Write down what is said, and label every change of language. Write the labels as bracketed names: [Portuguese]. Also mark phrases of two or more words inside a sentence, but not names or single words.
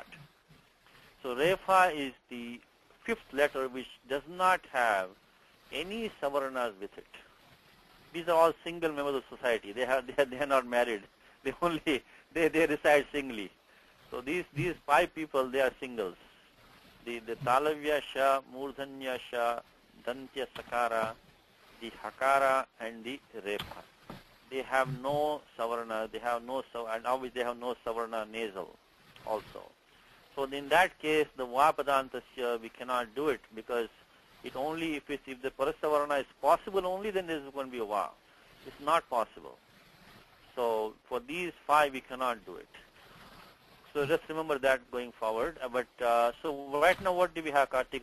[English] So refa is the fifth letter which does not have any savarnas with it. These are all single members of society. They are not married. They reside singly. So these 5 people, they are singles. The [Sanskrit] तालव्य श, मूर्धन्य ष, दन्त्य सकार, [English] the hakara and the refa. They have no savarna. And obviously they have no savarna nasal also. So in that case, the [Sanskrit] व पदान्तस्य [English] we cannot do it because it only if the parasavarna is possible only, then there is going to be a va. It's not possible. So for these 5 we cannot do it. So just remember that going forward. So right now what do we have, Kartik?